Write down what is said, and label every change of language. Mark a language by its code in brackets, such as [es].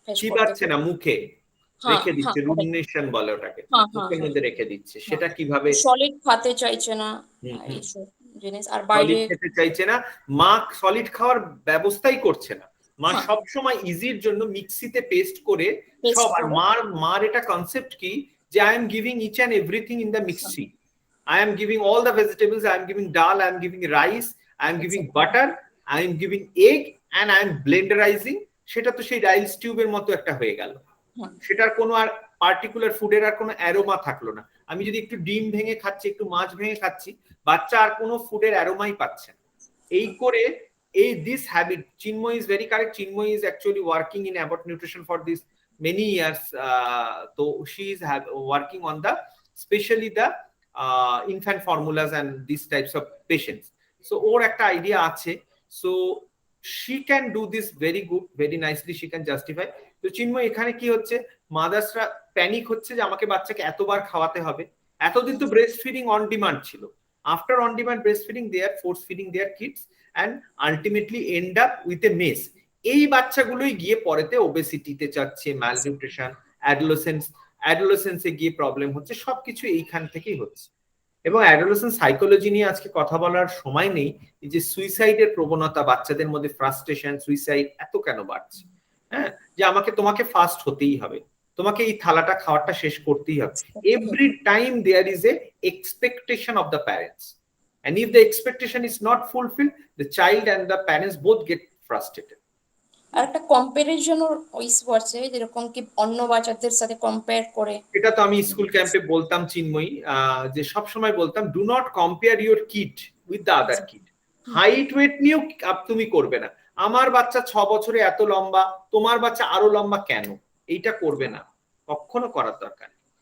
[bn] চিবাচ্ছে না, মুখে রেখে দিচ্ছে, রুমিনেশন বলে ওটাকে, মুখের মধ্যে রেখে দিচ্ছে, সেটা কিভাবে? সলিড খেতে চাইছে না, এইসব জিনিস। আর বাইরে খেতে চাইছে না, মা সলিড খাওয়ার ব্যবস্থাই করছে না, মা সব সময় ইজির জন্য মিক্সিতে পেস্ট করে সব। আর মার এটা কনসেপ্ট কি যে [en] I am giving each and everything in the mixie, I am giving all the vegetables, I am giving dal, I am giving rice, I am giving butter, I am giving egg and I am blenderizing। [bn] সেটা তো সেই rice টিউবের মতো একটা হয়ে গেল, সেটার কোনো আর পার্টিকুলার ফুডের আর কোনো অ্যারোমা থাকলো না। আমি যদি একটু ডিম ভেঙে খাচ্ছি, একটু মাছ ভেঙে খাচ্ছি, বাচ্চা আর কোনো ফুডের অ্যারোমাই পাচ্ছে না। এই করে এই [en] this habit, Chinmoy is very correct, Chinmoy is actually working in Abbott nutrition for this many years, so she is working on the especially the infant formulas and these types of patients, so [bn] or ekta idea ache, [en] so she can do this very good, very nicely, she can justify. [bn] তো চিন্ময় এখানে কি হচ্ছে, মাদার্সরা panic হচ্ছে যে আমাকে বাচ্চাকে এতবার খাওয়াতে হবে। এতদিন তো ব্রেস্ট ফিডিং অন ডিমান্ড ছিল, [en] After on demand breast feeding they are force feeding their kids and ultimately end up with a mess. [bn] এই বাচ্চাগুলোই গিয়ে পরেতে ওবেসিটিতে যাচ্ছে, ম্যালনিউট্রিশন, অ্যাডোলেসেন্সে গিয়ে প্রবলেম হচ্ছে, সবকিছু এইখান থেকেই হচ্ছে। এবং অ্যাডোলেসেন্স সাইকোলজি নিয়ে আজকে কথা বলার সময় নেই, এই যে সুইসাইডের প্রবণতা, বাচ্চাদের মধ্যে ফ্রাস্ট্রেশন, সুইসাইড এত কেন বাড়ছে? হ্যাঁ, যে তোমাকে ফাস্ট হতেই হবে, তোমাকে এই থালাটা খাওয়াটা শেষ করতেই হবে। [en] Every time there is a expectation of the parents, and if the expectation is not fulfilled, the child and the parents both get frustrated. [bn] আর একটা কম্পারিজনও ইস্যু আছে, যেরকম কি অন্য বাচ্চাদের সাথে কম্পেয়ার করে। এটা তো আমি স্কুল ক্যাম্পে বলতাম চিন্ময়ী, যে সব সময় বলতাম [en] Do not compare your kid with the other kid. [bn] Height weight নিয়েও তুমি করবে না, আমার বাচ্চা 6 বছরে এত লম্বা, তোমার বাচ্চা আরো লম্বা কেন, এইটা করবে না, কখনো করার দরকার নেই।